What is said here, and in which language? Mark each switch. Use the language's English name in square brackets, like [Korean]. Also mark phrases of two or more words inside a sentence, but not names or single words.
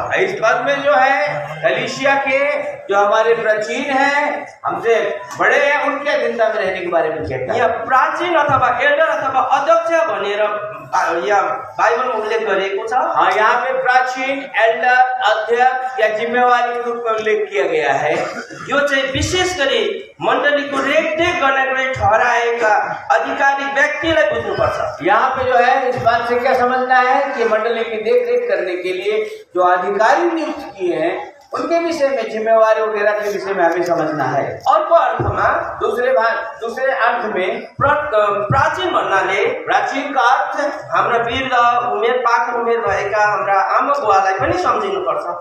[Hindi] इस पद में जो है कलीसिया के जो हमारे प्राचीन हैं, हमसे बड़े हैं, उनके अधीनता में रहने के बारे में कहता है। [Nepali] यहाँ प्राचीन अथवा एल्डर अथवा अध्यक्ष भनेर यहाँ बाइबलमा उल्लेख गरिएको छ। [Hindi] हाँ, यहाँ पे प्राचीन एल्डर अध्यक्ष या जिम्मेवारी के रूप में उल्लेख किया गया है। [Nepali] यो चाहिँ विशेष गरी मण्डलीको रेखदेख गर्नको लागि ठहराएका अधिकारी व्यक्तिलाई बुझ्नुपर्छ। [Hindi] यहाँ पे जो है इस बात से क्या समझना है कि मंडली की देख रेख करने के लिए जो अधिकारी नियुक्त किए हैं उनके विषय में, जिम्मेवारी वगैरह के विषय में हमें समझना है। [Nepali] अर्को अर्थमा [Hindi] दूसरे अर्थ में [Nepali] प्राचीन भन्नाले [Hindi] प्राचीन का अर्थ [Nepali] हाम्रा वृद्ध उमेर पाखर उमेर भएका हाम्रा आमा बुवालाई पनि सम्झिनुपर्छ।